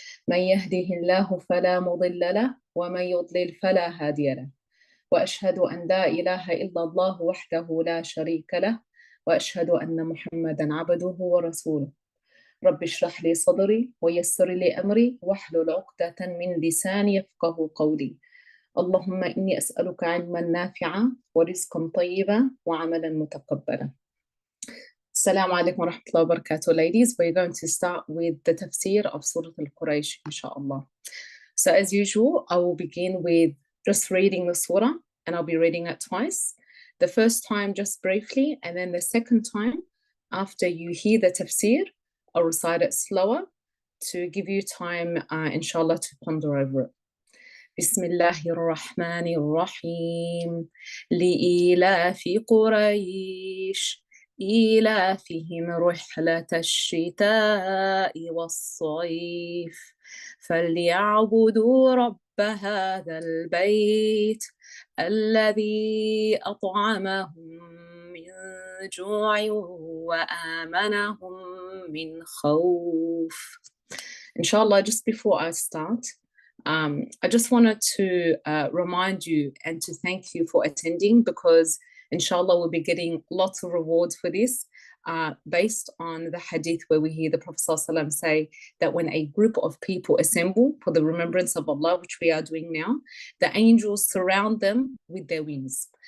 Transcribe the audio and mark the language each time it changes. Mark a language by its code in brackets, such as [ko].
[ar] من يهده الله فلا مضل له ومن يضلل فلا هادي له، وأشهد أن لا إله إلا الله وحده لا شريك له، وأشهد أن محمدا عبده ورسوله. رب اشرح لي صدري ويسر لي أمري واحلل عقدة من لساني يفقه قولي. اللهم إني أسألك علما نافعا ورزقا طيبا وعملا متقبلا. Assalamu alaikum wa rahmatullahi wa barakatuh, [en] ladies. We're going to start with the tafsir of Surah Al-Quraish, inshallah. So as usual, I will begin with just reading the surah, and I'll be reading it twice. The first time just briefly, and then the second time, after you hear the tafsir, I'll recite it slower to give you time, inshallah, to ponder over it. [ar] بسم الله الرحمن الرحيم. لإيلاف قريش إيلافهم رحلة الشتاء والصيف فليعبدوا رب هذا البيت الذي أطعمهم من جوع وآمنهم من خوف. [en] Inshallah, just before I start, I just wanted to remind you and to thank you for attending, because inshallah we'll be getting lots of rewards for this, based on the hadith where we hear the Prophet ﷺ say that when a group of people assemble for the remembrance of Allah, which we are doing now, the angels surround them with their wings.